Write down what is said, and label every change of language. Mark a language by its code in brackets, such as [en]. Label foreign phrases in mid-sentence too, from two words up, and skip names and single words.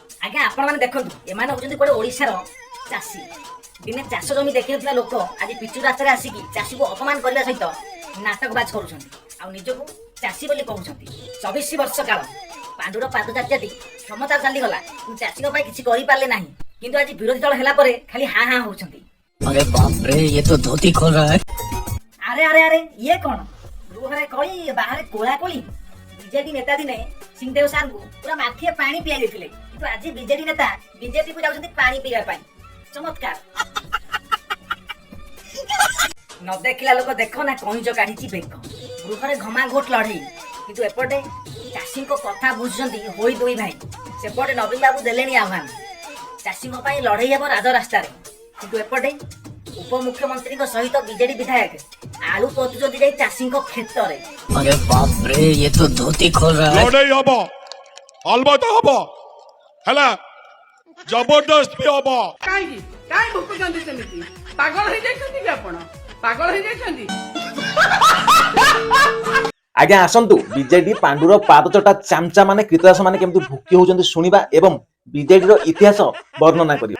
[or] ଆଜ୍ଞା ଆପଣ ମାନେ ଦେଖନ୍ତୁ ଏମାନେ ହଉଛନ୍ତି ଗୋଟେ ଓଡ଼ିଶାର ଚାଷୀ। ଦିନେ ଚାଷ ଜମି ଦେଖିନଥିବା ଲୋକ ଆଜି ପିଚୁ ରାସ୍ତାରେ ଆସିକି ଚାଷୀକୁ ଅପମାନ କରିବା ସହିତ ନାଟକବାଜ କରୁଛନ୍ତି ଆଉ ନିଜକୁ ଚାଷୀ ବୋଲି କହୁଛନ୍ତି। 24 ବର୍ଷ କାଳ ପାଣ୍ଡୁର ପାଦଯାତ୍ରାଟି କ୍ଷମତା ଚାଲିଗଲା କିନ୍ତୁ ଚାଷୀଙ୍କ ପାଇଁ କିଛି କରିପାରିଲେ ନାହିଁ। କିନ୍ତୁ ଆଜି ବିରୋଧୀ ଦଳ ହେଲା ପରେ ଖାଲି ହାଁ ହାଁ ହଉଛନ୍ତି। [hi] अरे बाप रे, ये तो धोती खोल रहा है। [or] ଆରେ ଆରେ ଆରେ ଇଏ କଣ ଗୃହରେ କଳି ବାହାରେ କୋଳା କୋଳି। ବିଜେଡି ନେତା ଦିନେ ସିଂଦେଓ ସାର୍ଙ୍କୁ ପୁରା ମାଠିଏ ପାଣି ପିଆଇ ଦେଇଥିଲେ କିନ୍ତୁ ଆଜି ବିଜେଡି ନେତା ବିଜେପିକୁ ଯାଉଛନ୍ତି ପାଣି ପିଇବା ପାଇଁ। ଚମତ୍କାର। ନ ଦେଖିଲା ଲୋକ ଦେଖ ନା କଇଁଚ କାଢିଛି ବେକ। ଗୃହରେ ଘମାଘୋଟ ଲଢେଇ କିନ୍ତୁ ଏପଟେ ଚାଷୀଙ୍କ କଥା ବୁଝୁଛନ୍ତି ହୋଇ ଦୁଇ ଭାଇ। ସେପଟେ ନବୀନ ବାବୁ ଦେଲେଣି ଆହ୍ୱାନ ଚାଷୀଙ୍କ ପାଇଁ ଲଢେଇ ହେବ ରାଜରାସ୍ତାରେ କିନ୍ତୁ ଏପଟେ ଉପମୁଖ୍ୟମନ୍ତ୍ରୀଙ୍କ ସହିତ ବିଜେଡି ବିଧାୟକ ଆଳୁ ପୋତୁଛନ୍ତି ଯାଇ ଚାଷୀଙ୍କ କ୍ଷେତରେ। [hi] अरे बाप रे, ये तो धोती खोल रहा है। [or] ଲଢେଇ ହବ, ଅଲବତ ହବ, ହେଲା ଜବରଦସ୍ତ ବି ହବ। କାହିଁକି କାହିଁ ଭୁକୁଛନ୍ତି ସେମିତି? ପାଗଳ ହେଇଯାଇଛନ୍ତି କି ଆପଣ? ପାଗଳ ହେଇଯାଇଛନ୍ତି? ଆଜ୍ଞା ଆସନ୍ତୁ ବିଜେଡି ପାଣ୍ଡୁର ପାଦଚଟା ଚାମଚା ମାନେ କୀଟଦାସ ମାନେ କେମିତି ଭୁକି ହଉଛନ୍ତି ଶୁଣିବା ଏବଂ ବିଜେଡିର ଇତିହାସ ବର୍ଣ୍ଣନା କରିବା।